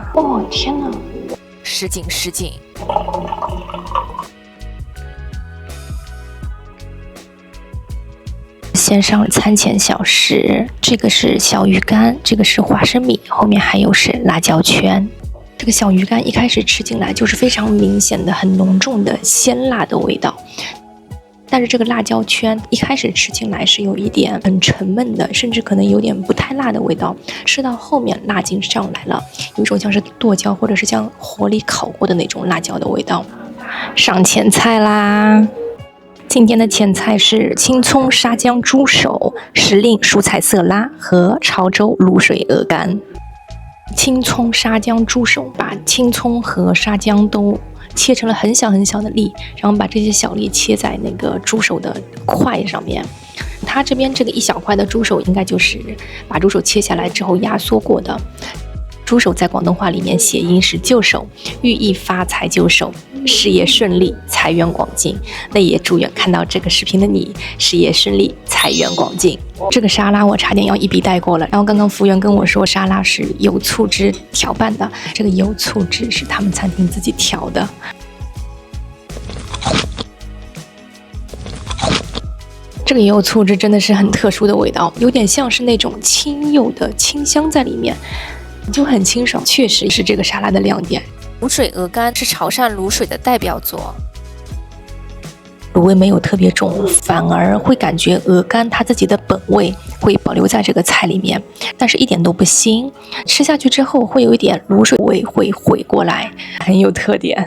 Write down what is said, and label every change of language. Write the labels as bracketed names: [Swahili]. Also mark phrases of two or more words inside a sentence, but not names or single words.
[Chinese] 哦，天哪！失敬失敬。先上餐前小食，這個是小魚乾，這個是花生米，後面還有是辣椒圈。這個小魚乾一開始吃進來就是非常明顯的、很濃重的鮮辣的味道，但是這個辣椒圈一開始吃進來是有一點很沉悶的，甚至可能有點不太辣的味道，吃到後面辣勁上來了，有一種像是剁椒或者是像火里烤過的那種辣椒的味道。上前菜啦！今天的前菜是青蔥沙薑豬手、时令蔬菜色拉和潮州滷水鵝肝。青蔥沙薑豬手，把青蔥和沙薑都切成了很小很小的粒，然後把這些小粒切在那個豬手的塊上面。它這邊這個一小塊的豬手應該就是把豬手切下來之後壓縮過的。豬手在廣東話裡面諧音是就手，寓意發財就手，事業順利，財源廣進。那也祝願看到這個視頻的你事業順利，財源廣進。這個沙拉我差點要一筆帶過了，然後剛剛服務員跟我說沙拉是油醋汁調拌的，這個油醋汁是他們餐廳自己調的。这個油醋汁真的是很特殊的味道，有點像是那種清柚的清香在裡面，就很清爽，確實是這個沙拉的亮點。滷水鵝肝是潮汕滷水的代表作，滷味沒有特別重，反而會感覺鵝肝它自己的本味會保留在這個菜裡面，但是一點都不腥，吃下去之後會有一點滷水味會回過來，很有特點。